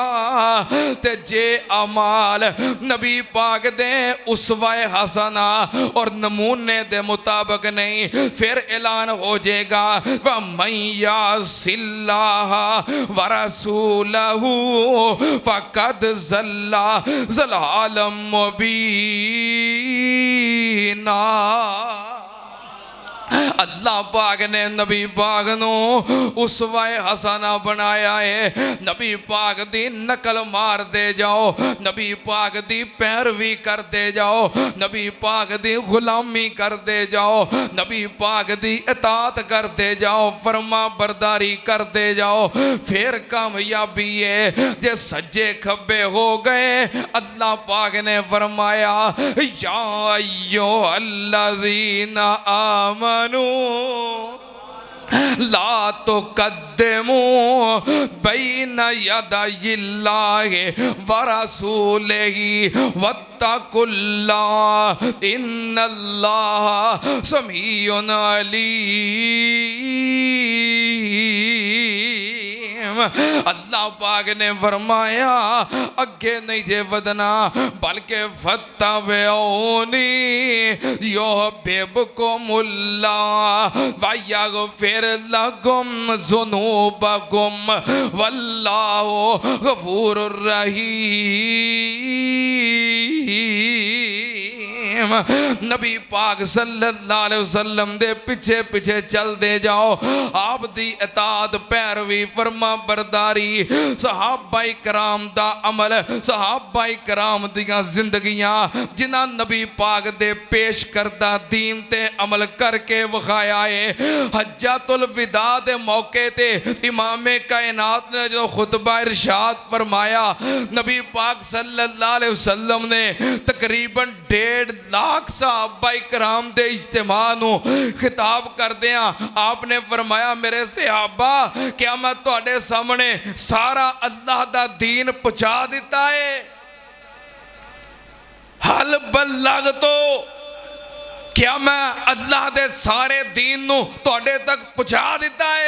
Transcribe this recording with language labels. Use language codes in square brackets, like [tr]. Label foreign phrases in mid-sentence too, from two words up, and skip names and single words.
[pa] تے جے اعمال نبی پاک دے اسوۂ حسنہ اور نمونے دے مطابق نہیں، فیر اعلان ہو جائے گا [ar] ومن يعص الله ورسوله فقد ضل ضلالا مبينا. [pa] اللہ پاک نے نبی پاک نوں اسوۂ حسنہ بنایا ہے. نبی پاک دی نقل مار دے جاؤ، نبی پاک دی پیروی کرتے جاؤ، نبی پاک دی غلامی کرتے جاؤ، نبی پاک دی اطاعت کرتے جاؤ، فرماں برداری کرتے جاؤ، فیر کامیابی ہے. جے سجے کھبے ہو گئے، اللہ پاک نے فرمایا [ar] يا أيها الذين آمنوا لا تقدموا بين يدي الله ورسوله واتقوا الله إن الله سميع عليم. [pa] اللہ پاک نے فرمایا اگے نہیں جے ودنا، بلکہ [ar] فاتبعوني يحببكم الله ويغفر لكم ذنوبكم والله غفور رحيم. [pa] نبی پاک [ar] صلى الله عليه وسلم [pa] دے پیچھے پیچھے چل دے جاؤ، آپ دی اطاعت پیروی فرماں برداری، صحابۂ کرام دا عمل، صحابۂ کرام دیاں زندگیاں جنہاں نبی پاک دے پیش کردا دین تے عمل کر کے وکھایا ہے. حجۃ الوداع دے موقعے تے امامِ کائنات نے جو خطبہ ارشاد فرمایا، نبی پاک [ar] صلى الله عليه وسلم [pa] نے تقریباً 1.5 لکھ صحابۂ کرام دے اجتماع نوں خطاب کردیاں آپ نے فرمایا میرے صحابہ کیا میں تہاڈے سامنے سارا اللہ دا دین پہنچا دتا ہے? [ar] هل بلغ [pa] تو کیا میں اللہ دے سارے دین نوں تہاڈے تک پہنچا دتا ہے?